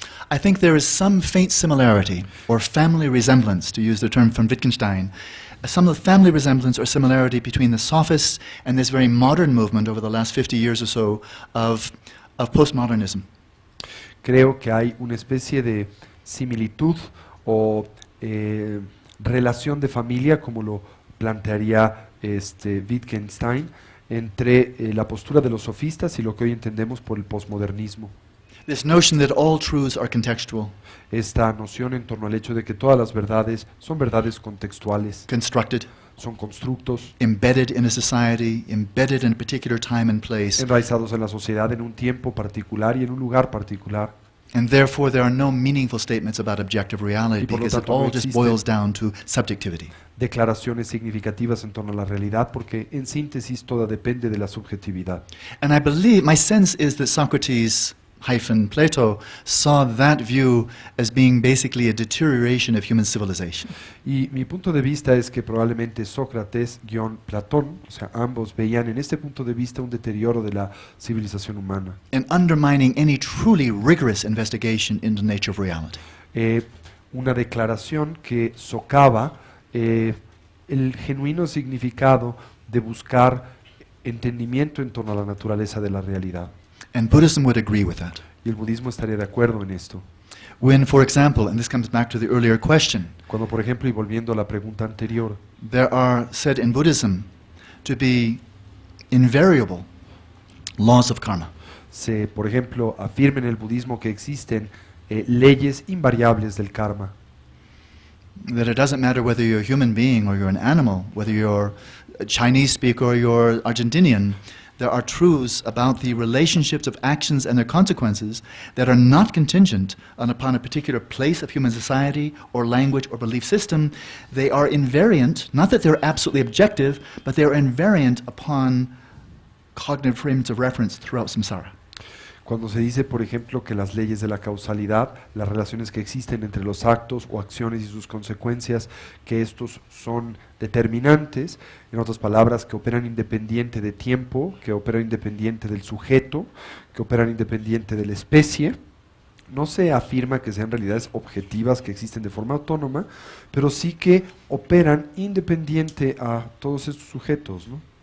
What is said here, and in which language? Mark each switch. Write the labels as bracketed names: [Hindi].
[English] I think there is some faint similarity, or family resemblance, to use the term from Wittgenstein, some of the family resemblance or similarity between the sophists and this very modern movement over the last 50 years or so of postmodernism. [Spanish] Creo que hay una especie de similitud o relación de familia, como lo plantearía Wittgenstein, entre la postura de los sofistas y lo que hoy entendemos por el posmodernismo. [English] This notion that all truths are contextual, [Spanish] Esta noción en torno al hecho de que todas las verdades son verdades contextuales, [English] constructed, [Spanish] son constructos [English] embedded in a society, embedded in a particular time and place, [Spanish] enraizados en la sociedad en un tiempo particular y en un lugar particular. [English] and therefore there are no meaningful statements about objective reality [Spanish] Y por lo [English] because it [Spanish] tanto no [English] all just [Spanish] existen [English] boils down to subjectivity. [Spanish] declaraciones significativas en torno a la realidad, porque en síntesis toda depende de la subjetividad. [English] And I believe, my sense is that Socrates Plato saw that view as being basically a deterioration of human civilization. [Spanish] Y mi punto de vista es que probablemente Sócrates Platón, o sea, ambos veían en este punto de vista un deterioro de la civilización humana, [English] And undermining any truly rigorous investigation into the nature of reality. [Spanish] una declaración que socava el genuino significado de buscar entendimiento en torno a la naturaleza de la realidad. [English] And Buddhism would agree with that. [Spanish] Y el budismo estaría de acuerdo en esto. [English] When, for example, and this comes back to the earlier question, [Spanish] Cuando, por ejemplo, y volviendo a la pregunta anterior, [English] there are said in Buddhism to be invariable laws of karma. [Spanish] se, por ejemplo, afirma en el budismo que existen leyes invariables del karma, [English] That it doesn't matter whether you're a human being or you're an animal, whether you're a Chinese speaker or you're Argentinian, there are truths about the relationships of actions and their consequences that are not contingent upon a particular place of human society or language or belief system. They are invariant, not that they're absolutely objective, but they're invariant upon cognitive frames of reference throughout samsara. [Spanish] Cuando se dice, por ejemplo, que las leyes de la causalidad, las relaciones que existen entre los actos o acciones y sus consecuencias, que estos son determinantes, en otras palabras, que operan independiente de tiempo, que operan independiente del sujeto, que operan independiente de la especie, no se afirma que sean realidades objetivas que existen de forma autónoma, pero sí que operan independiente a todos estos sujetos, ¿no?